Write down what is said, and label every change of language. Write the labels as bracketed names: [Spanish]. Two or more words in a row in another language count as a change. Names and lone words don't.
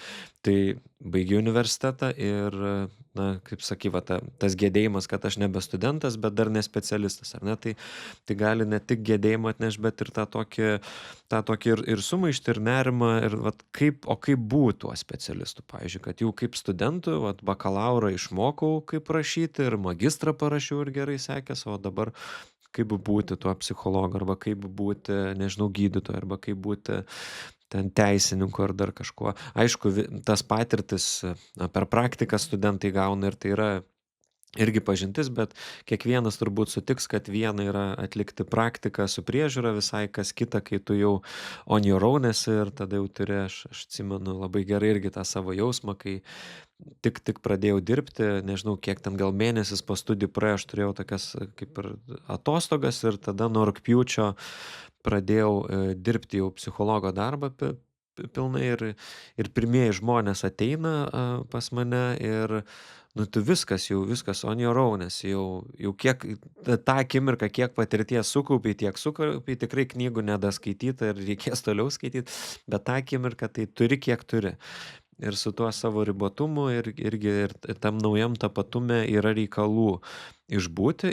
[Lithuanian] Tai baigiau universitetą ir, kaip saky, tas gedėjimas, kad aš nebe studentas, bet dar ne specialistas, ar ne, tai gali ne tik gedėjimą atnešti, bet ir tą tokį ir sumaištį, ir nerimą, ir kaip būt tuo specialistu, pavyzdžiui, kad jau kaip studentų, bakalaurą išmokau, kaip rašyti, ir magistrą parašiau ir gerai sekės, o dabar kaip būti tuo psichologu, arba kaip būti, nežinau, gydytoju, arba kaip būti ten teisininku ar dar kažkuo. Aišku, tas patirtis per praktiką studentai gauna ir tai yra irgi pažintis, bet kiekvienas turbūt sutiks, kad viena yra atlikti praktiką su priežiūra, visai kas kita, kai tu jau [English] on your own [Lithuanian] esi ir tada jau turi, aš atsimenu labai gerai irgi tą savo jausmą, kai tik pradėjau dirbti, nežinau, kiek ten gal mėnesis po studijų praėjo, aš turėjau tokias kaip ir atostogas ir tada nuo rugpjūčio pradėjau dirbti jau psichologo darbą pilnai ir pirmieji žmonės ateina pas mane ir tu viskas [English] on your own, [Lithuanian] nes jau kiek tą akimirką, kiek patirties sukaupiai, tikrai knygų nedaskaityta ir reikės toliau skaityti, bet tą akimirką tai turi, kiek turi. Ir su tuo savo ribotumu ir tam naujam tapatume yra reikalų išbūti.